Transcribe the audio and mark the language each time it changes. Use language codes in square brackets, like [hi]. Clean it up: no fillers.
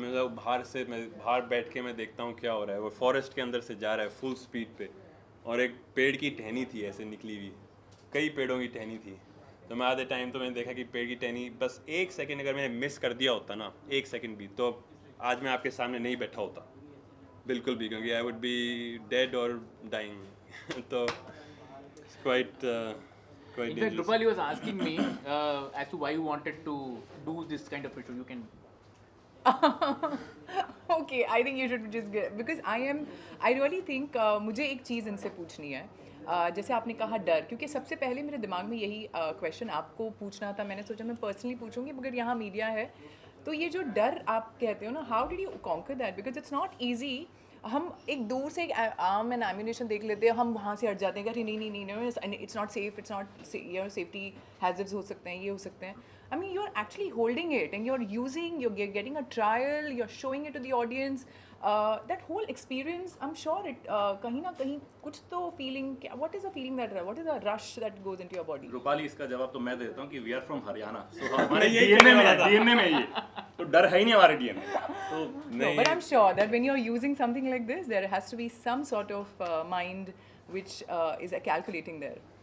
[hi] मैं बाहर बैठ के मैं देखता हूँ क्या हो रहा है. वो फॉरेस्ट के अंदर से जा रहा है फुल स्पीड पे, और एक पेड़ की टहनी थी ऐसे निकली हुई, कई पेड़ों की टहनी थी. तो मैं आधे टाइम तो मैंने देखा कि पेड़ की टहनी बस 1 सेकंड अगर मैंने मिस कर दिया होता ना, 1 सेकंड भी, तो आज मैं आपके सामने नहीं बैठा होता बिल्कुल भी, क्योंकि [en] I would be dead और dying. [hi] तो quite [en] In fact, dangerous. Rupali was asking me as to why you wanted to do this kind of a show. You can. Okay, I think you should just get, because I really think [hi] मुझे एक चीज़ इनसे पूछनी है. जैसे आपने कहा डर, क्योंकि सबसे पहले मेरे दिमाग में यही क्वेश्चन आपको पूछना था. मैंने सोचा मैं पर्सनली पूछूंगी, मगर यहाँ मीडिया है, तो ये जो डर आप कहते हो ना, [en] How did you conquer that? Because it's not easy. [hi] हम एक दूर से एक आर्म एंड एम्यूनेशन देख लेते हैं, हम वहाँ से हट जाते हैं कि अरे नहीं, [en] it's not safe, [hi] it's not, safety hazards हो सकते हैं, ये हो सकते हैं. [en] I mean, you're actually holding it and you're getting a trial, you're showing it to the audience. That whole experience, I'm sure it [hi] कहीं ना कहीं कुछ तो [en] feeling, what is the feeling what is the rush that goes into your body? [hi] Rupali, इसका जवाब तो मैं देता हूँ कि [en] we are from Haryana, [hi] सो हमारे डीएनए में है ये, तो डर है ही नहीं हमारे डीएनए में. तो [en] No, but I'm sure that when you're using something like this, there has to be some sort of mind which is calculating there.